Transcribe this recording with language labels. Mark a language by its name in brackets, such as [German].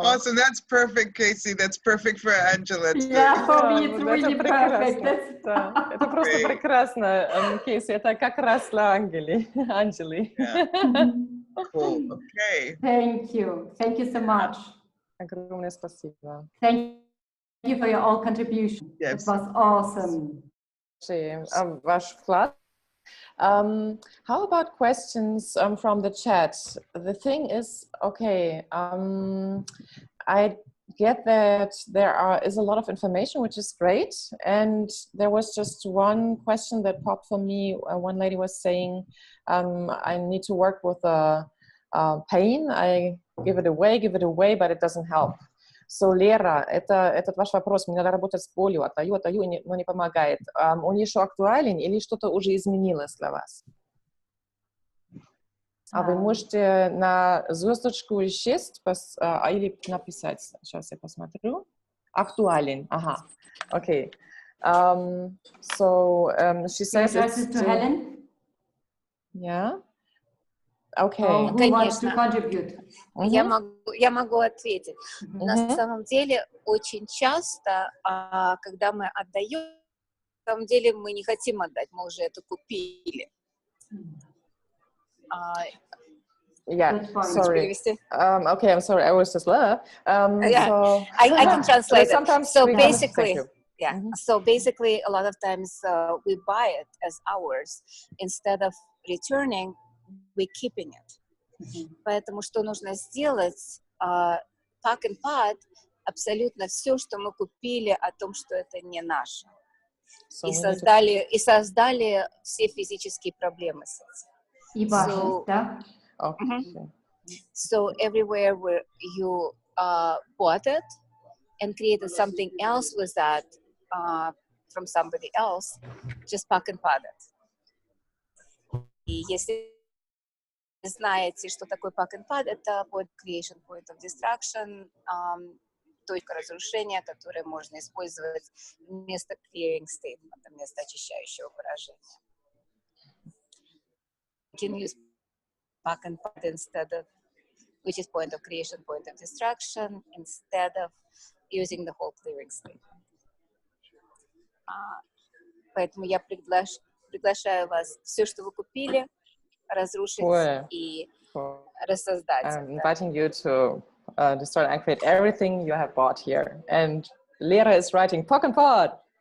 [English] Awesome, that's perfect, Kacie. That's perfect for Angela. Yeah, for me it's really perfect. [Russian] Это просто прекрасно, Kacie. Это как раз для Анжели. [English] Cool. Okay. Thank you. Thank you so much. [Russian] Огромное спасибо. [English] Thank you for your all contribution. Yes. It was awesome. [Russian] Ваш вклад. [English] How about questions from the chat? The thing is, okay, I get that there is a lot of information, which is great. And there was just one question that popped for me. One lady was saying, I need to work with pain. I give it away, but it doesn't help. [Russian] So, Лера, этот ваш вопрос, мне надо работать с болью, отдаю, но не помогает. Он еще актуален или что-то уже изменилось для вас? А вы можете на звездочку исчесть или написать. Сейчас я посмотрю. Актуален, ага. Okay. [English] So, she says it's to Helen? Yeah. Okay. Who wants to contribute? [Russian] Я могу ответить. На самом деле, очень часто, когда мы отдаем, на самом деле мы не хотим отдать, мы уже это купили. [English] Yeah, sorry. Okay, I'm sorry, I was just I can translate it. So basically, so basically, a lot of times we buy it as ours. Instead of returning, we're keeping it. [Russian] Поэтому что нужно сделать? Pack and part абсолютно все, что мы купили, о том, что это не наше. И создали все физические проблемы с этим. И важность, да? [English] So everywhere where you bought it and created something else with that from somebody else, just pack and part it. [Russian] И если вы знаете, что такое pack and part, это [English] point creation, point of destruction, [Russian] точка разрушения, которую можно использовать вместо clearing statement, вместо очищающего выражения. [English] You can use pack and part instead of, which is point of creation, point of destruction, instead of using the whole clearing statement. [Russian] Поэтому я приглашаю вас все, что вы купили, разрушить и рассоздать. [English] I'm inviting you to destroy and create everything you have bought here. And Lera is writing Pack and Part.